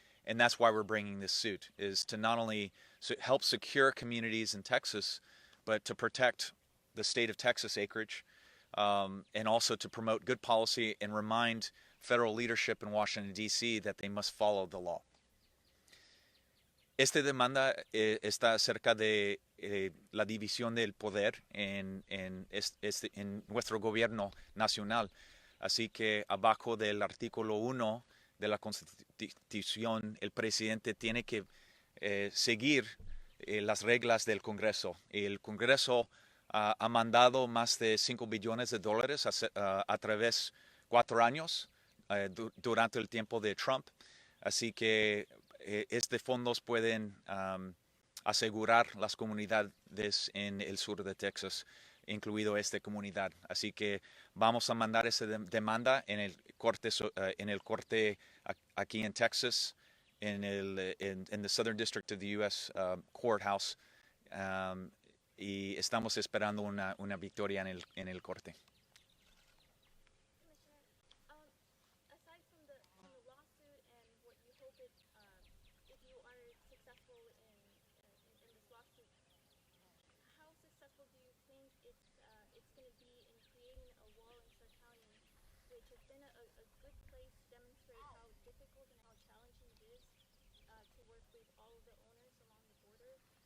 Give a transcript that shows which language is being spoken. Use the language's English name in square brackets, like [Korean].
[English] And that's why we're bringing this suit, is to not only help secure communities in Texas, but to protect the state of Texas acreage, and also to promote good policy and remind federal leadership in Washington, D.C. that they must follow the law. [Spanish] Esta demanda está acerca de la división del poder en nuestro gobierno nacional. Así que abajo del artículo 1 de la Constitución, el presidente tiene que seguir las reglas del Congreso. El Congreso ha mandado más de $5 billones a través de 4 años durante el tiempo de Trump. Así que estos fondos pueden asegurar las comunidades en el sur de Texas. incluido esta comunidad. Así que vamos a mandar esa demanda en el corte aquí en Texas, [English] in the Southern District of the U.S. [Spanish] Courthouse, y estamos esperando una victoria en el corte. [English] Aside from the lawsuit and what you hope it, if you are successful in this lawsuit, how successful do you think it's going to be in creating a wall in Stark County, which has been a good place to demonstrate how difficult and how challenging it is to work with all of the owners along the border?